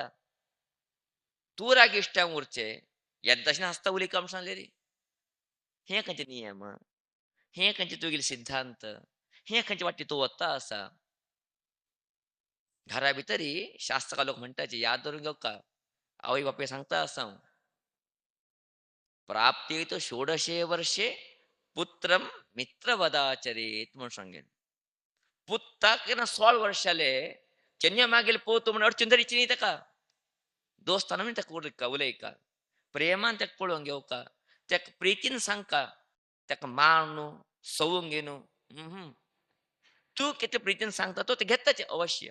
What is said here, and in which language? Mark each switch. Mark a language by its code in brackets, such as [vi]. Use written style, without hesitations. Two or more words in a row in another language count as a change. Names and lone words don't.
[kok] तूं रागिश्टान उरचें, येद्दाशें हांसता उलयका म्हूण सांगलें रे. हें खंयचे नियम, हें खंयचे तुगेले सिद्धांत, हें खंयचे वाटेन तूं वता आसा. घरा भितरी शास्त्रकार लोक म्हणटाचे याद धरून घेवका. आवय बापूय सांगता आसा हांव. [sa] प्राप्तेत षोडशे वर्षे पुत्रम मित्रवदाचरेत [kok] म्हणून सांगेन. पुत्ताक ना 16 वर्ष जाले, जेन्ना मागील पोवतो म्हण अडचण तरीची न्ही ताका. दोस्ताना म्हण ताका उलयका. प्रेमान ताका पळोवन घेवका. ताका प्रितीन सांगका. ताका मार न्हू, सवूंक घे न्हू. तूं कितें प्रितीन सांगता तो ते घेताच अवश्य.